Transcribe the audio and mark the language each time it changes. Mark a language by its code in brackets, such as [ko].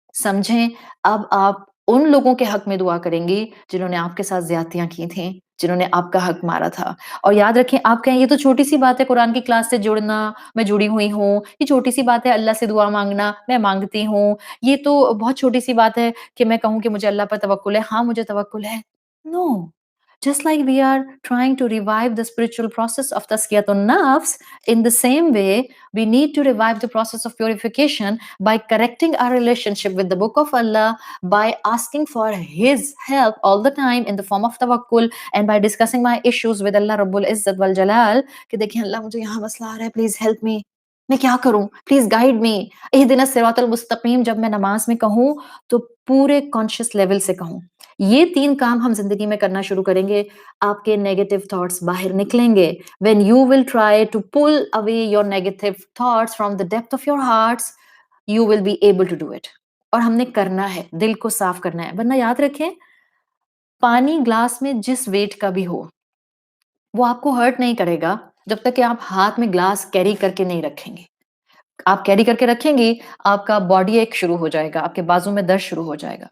[ur] سمجھیں اب آپ ان لوگوں کے حق میں دعا کریں گی جنہوں نے آپ کے ساتھ زیادتیاں کی تھیں, جنہوں نے آپ کا حق مارا تھا. اور یاد رکھیں, آپ کہیں یہ تو چھوٹی سی بات ہے قرآن کی کلاس سے جڑنا, میں جڑی ہوئی ہوں, یہ چھوٹی سی بات ہے اللہ سے دعا مانگنا, میں مانگتی ہوں, یہ تو بہت چھوٹی سی بات ہے کہ میں کہوں کہ مجھے اللہ پر توکل ہے. ہاں مجھے توکل ہے. [en] no, just like we are trying to revive the spiritual process of tazkiyat an-nafs, in the same way we need to revive the process of purification by correcting our relationship with the book of Allah, by asking for his help all the time in the form of tawakkul, and by discussing my issues with Allah Rabbul Izzat wal Jalal [ur] کہ دیکھیں اللہ مجھے یہاں مسئلہ آ رہا ہے, please help me, میں کیا کروں, پلیز گائیڈ می, اہدنا الصراط المستقیم جب میں نماز میں کہوں تو پورے کانشیس لیول سے کہوں. یہ 3 کام ہم زندگی میں کرنا شروع کریں گے, آپ کے نیگیٹو تھاٹس باہر نکلیں گے. [en] when you will try to pull away your negative thoughts from the depth of your hearts, you will be able to do it. [ur] اور ہم نے کرنا ہے, دل کو صاف کرنا ہے. ورنہ یاد رکھیں پانی گلاس میں جس ویٹ کا بھی ہو وہ آپ کو ہرٹ نہیں کرے گا جب تک کہ آپ ہاتھ میں گلاس کیری کر کے نہیں رکھیں گے. آپ کیری کر کے رکھیں گی، آپ کا باڈی ایک شروع ہو جائے گا، آپ کے بازو میں درد شروع ہو جائے گا.